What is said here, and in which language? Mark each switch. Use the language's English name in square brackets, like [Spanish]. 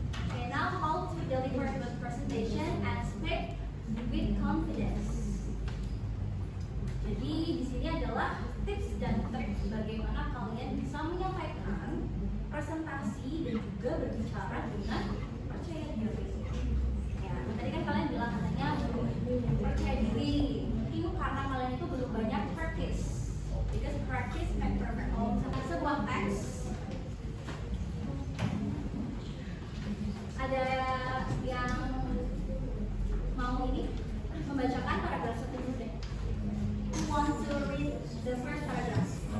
[English] Okay, now how to deliver a good presentation and speak with confidence. [Indonesian] Jadi di sini adalah tips dan trik bagaimana kalian bisa menyampaikan presentasi dan juga berbicara dengan percaya diri. Ya, tadi kan kalian bilang katanya percaya diri. Itu karena kalian itu belum banyak practice. [English] Because practice makes perfect. [Indonesian] Sebuah teks ada yang mau ini membacakan paragraf satu dulu deh. [English] Who wants to read the first paragraph?